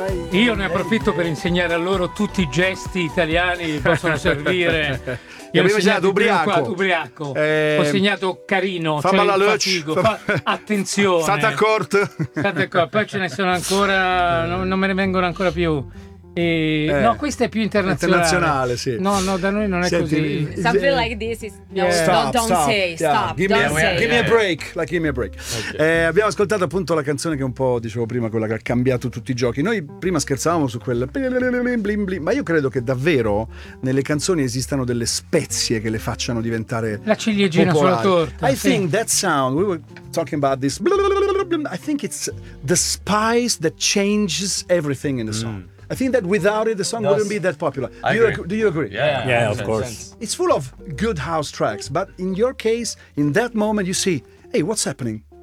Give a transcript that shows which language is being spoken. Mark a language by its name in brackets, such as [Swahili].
[Italian] Io ne approfitto per insegnare a loro tutti i gesti italiani che possono servire. Io ho segnato ubriaco, ho segnato carino, cioè il fatico, attenzione, state accorti, poi ce ne sono ancora, non me ne vengono ancora più. No, questa è più internazionale. Sì. No, no, da noi non è [English] Something [Italian] così. [English] Something like this is Give me a break. Okay. [Italian] Abbiamo ascoltato appunto la canzone che un po' dicevo prima, quella che ha cambiato tutti i giochi. Noi prima scherzavamo su quel ma io credo che davvero nelle canzoni esistano delle spezie che le facciano diventare la ciliegina popolari. Sulla torta. [English] I think that sound we were talking about this. I think it's the spice that changes everything in the song. I think that without it, the song wouldn't be that popular. Do you agree? Yeah, of course. Sense. It's full of good house tracks, but in your case, in that moment, you see, hey, what's happening?